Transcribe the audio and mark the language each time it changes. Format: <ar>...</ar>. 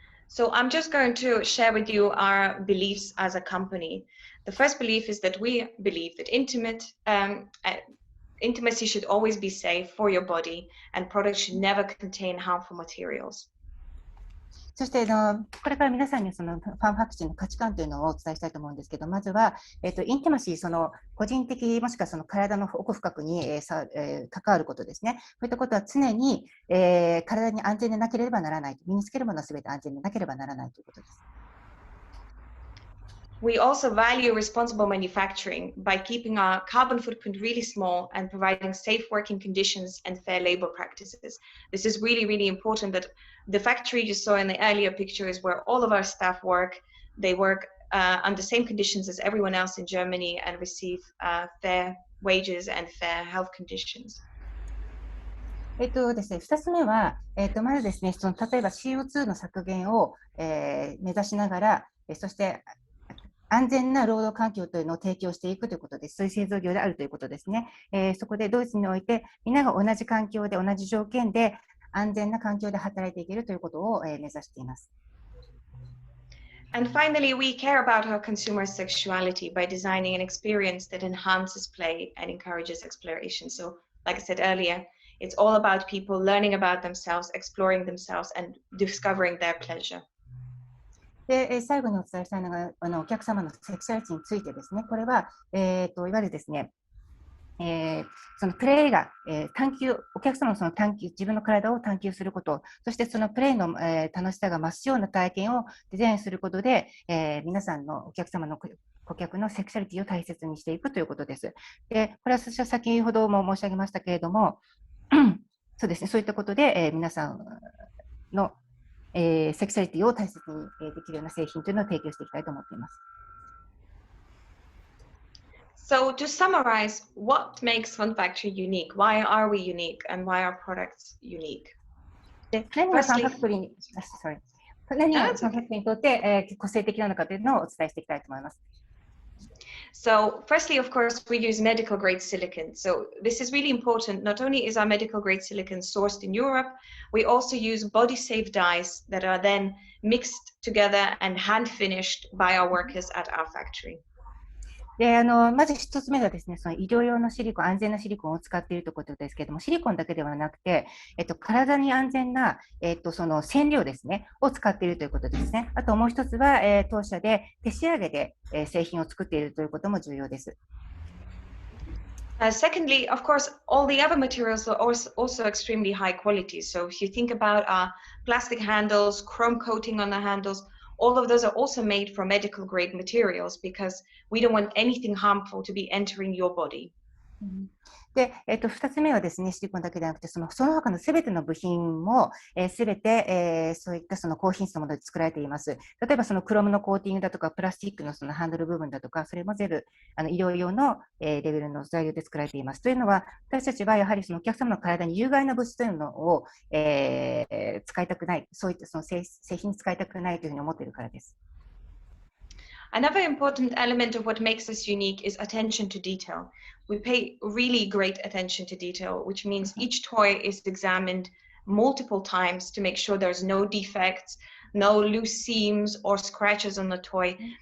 <en>So I'm just going to share with you our beliefs as a company. The first belief is that we believe that intimacy should always be safe for your body, and products should never contain harmful materials.</en> <ja>そしてこれから皆さんにそのファンファクトリーの価値観というのをお伝えしたいと思うんですけど、まずは、インティマシー、その個人的もしくはその体の奥深くに、関わることですね。こういったことは常に、体に安全でなければならない。身につけるものはすべて安全でなければならないということです。</ja> <en>We also value responsible manufacturing by keeping our carbon footprint really small and providing safe working conditions and fair labor practices. This is really, really important that the factory you saw in the earlier picture is where all of our staff work. They work under the same conditions as everyone else in Germany and receive fair wages and fair health conditions.</en> <ja>ですね、2つ目は、まずですね、例えば CO2 の削減を、目指しながら、そして安全な労働環境というのを提供していくということです。そういう製造業であるということですね。そこでドイツにおいて、みんなが同じ環境で、同じ条件で、安全な環境で働いていけるということを、目指しています。</ja> <en>And finally, we care about our consumer sexuality by designing an experience that enhances play and encourages exploration. So, like I said earlier, It's all about people learning about themselves, exploring themselves, and discovering their pleasure.</en> <ja>で、最後にお伝えしたいのが、お客様のセクシャリティについてですね。これは、いわゆるですね、そのプレイが、探求、お客様のその探求、自分の体を探求すること、そしてそのプレイの、楽しさが増すような体験をデザインすることで、皆さんのお客様の顧客のセクシャリティを大切にしていくということです。で、これは私は先ほども申し上げましたけれども、そうですね、そういったことで、皆さんの、セクシャリティを大切にできるような製品というのを提供していきたいと思っています。</ja> <en>So to summarize, what makes Fun Factory unique? Why are we unique, and why are products unique?</en> <ja>で、何がファンファクトリーに、何がファンファクトリーにとって、個性的なのかというのをお伝えしていきたいと思います。</ja> <en>So firstly, of course, we use medical grade silicon. So this is really important. Not only is our medical grade silicon sourced in Europe, we also use body safe dyes that are then mixed together and hand finished by our workers at our factory.</en> <ja>で、まず一つ目がですね、その医療用のシリコン、安全なシリコンを使っているということですけれども、シリコンだけではなくて、体に安全な、その染料ですね、を使っているということですね。あともう一つは、当社で手仕上げで、製品を作っているということも重要です。</ja> <en>Secondly, of course, all the other materials are also extremely high quality. So if you think about our plastic handles, chrome coating on the handles, all of those are also made from medical grade materials because we don't want anything harmful to be entering your body.</en> <ja>で、2つ目はですね、シリコンだけではなくて、その他のすべての部品も、すべて、そういったその高品質のもので作られています。例えばそのクロムのコーティングだとか、プラスチックのそのハンドル部分だとか、それも全部医療用の、レベルの材料で作られています。というのは、私たちはやはりそのお客様の体に有害な物質というのを、使いたくない、そういったその製品に使いたくないというふうに思っているからです。</ja> <en>Another important element of what makes us unique is attention to detail. We pay really great attention to detail, which means each toy is examined multiple times to make sure there's no defects, no loose seams or scratches on the toy.</en>